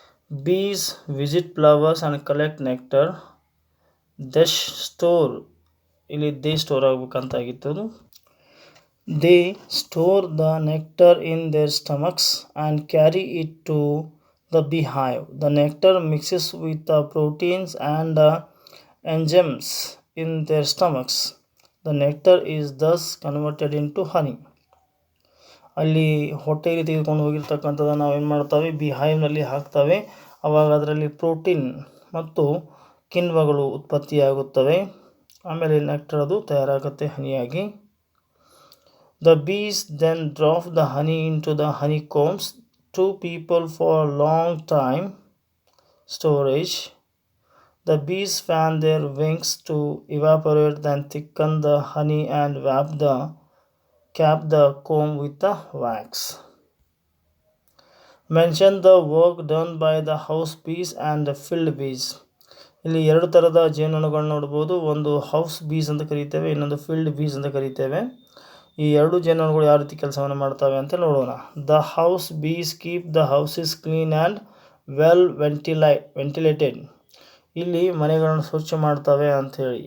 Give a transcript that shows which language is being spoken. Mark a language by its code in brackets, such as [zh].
[en] Bees visit flowers and collect nectar. They store, [kn] ಇಲ್ಲಿ they store ಆಗಬೇಕಂತಾಗಿತ್ತು. [en] They store the nectar in their stomachs and carry it to the beehive. The nectar mixes with the proteins and enzymes in their stomachs. The nectar is thus converted into honey. [kn] ಅಲ್ಲಿ ಹೊಟ್ಟೆಯಲ್ಲಿ ತೆಗೆದುಕೊಂಡು ಹೋಗಿರ್ತಕ್ಕಂಥದ್ದು ನಾವೇನು ಮಾಡ್ತೇವೆ, ಬಿಹೈವ್ನಲ್ಲಿ ಹಾಕ್ತವೆ. ಆವಾಗ ಅದರಲ್ಲಿ protein ಮತ್ತು ಕಿಣ್ವಗಳು ಉತ್ಪತ್ತಿಯಾಗುತ್ತವೆ. ಆಮೇಲೆ ನೆಕ್ಟರ್ ಅದು ತಯಾರಾಗುತ್ತೆ ಹನಿಯಾಗಿ. [en] The bees then drop the honey into the honeycombs. 2 people for a long time storage. The bees fan their wings to evaporate, then thicken the honey and cap the comb with the wax. Mention the work done by the house bees and the field bees. [kn] ಇಲ್ಲಿ ಎರಡು ಥರದ ಜೇನುನೊಣಗಳನ್ನ ನೋಡ್ಬೋದು. ಒಂದು house ಬೀಸ್ ಅಂತ ಕರೀತೇವೆ, ಇನ್ನೊಂದು field ಬೀಸ್ ಅಂತ ಕರೀತೇವೆ. ಈ ಎರಡು ಜೇನುನೊಣಗಳು ಯಾವ ರೀತಿ ಕೆಲಸವನ್ನು ಮಾಡ್ತವೆ ಅಂತ ನೋಡೋಣ. [en] The house bees keep the houses clean and well ventilated. [kn] ಇಲ್ಲಿ ಮನೆಗಳನ್ನು ಸ್ವಚ್ಛ ಮಾಡ್ತವೆ ಅಂಥೇಳಿ.